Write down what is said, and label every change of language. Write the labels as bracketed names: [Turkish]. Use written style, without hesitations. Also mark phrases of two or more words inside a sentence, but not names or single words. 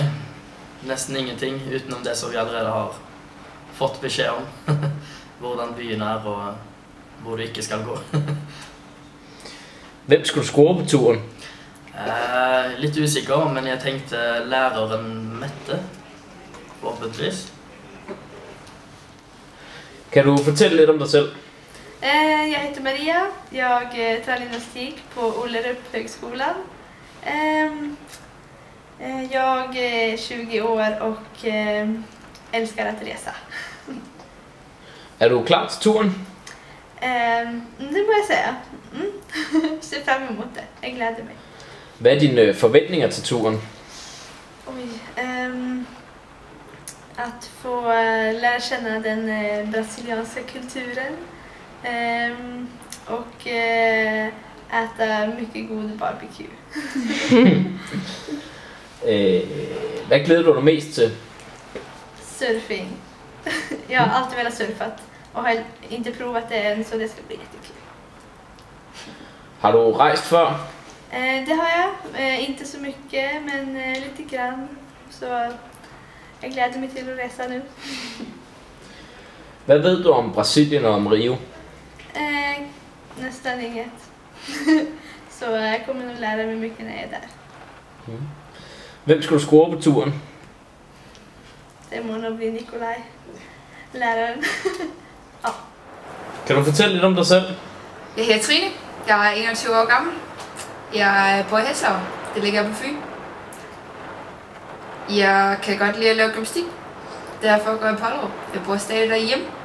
[Norwegian] Nesten ingenting utenom det som vi allerede har fått beskjed om. Hvordan byen er og hvor du ikke skal gå. Hvem skal du score på turen? Litt usikker, men jeg tenkte læreren Mette. Forhåpentligvis. [Danish] Kan du fortælle lidt om dig selv? [Swedish] Jag heter Maria. Jag tränar gymnastik på Ollerup högskolan. Jag är 20 år och älskar att resa. [Danish] Er du klar til turen? [Swedish] Det må jag säga. [Danish] ser frem imod det. Jeg glæder mig. Hvad er dine forventninger til turen? [Swedish] Att få lära känna den brasilianska kulturen och äta mycket god barbecue. [Danish] Hvad glæder du dig mest til? Surfing. [Swedish] Jag har alltid velat surfat och har inte provat det än, så det ska bli jättekul. [Danish] Har du rejst før? [Swedish] Det har jag. Inte så mycket, men lite grann. Så jag gläder mig till att resa nu. [Danish] Hvad ved du om Brasilien og om Rio? [Swedish] Nästan inget. Så jag kommer nog lära mig mycket när jag är där. [Danish] Hvem skal du score på turen? [Swedish] Det må nog bli Nikolaj, læreren. [Danish] Kan du fortælle lidt om dig selv? Jeg hedder Trine. Jeg er 21 år gammel. Jeg bor i Hessau. Det ligger på Fyn. Jeg kan godt lide at lave gymnastik. Derfor går jeg på Ollerup. Jeg bor stadig derhjemme.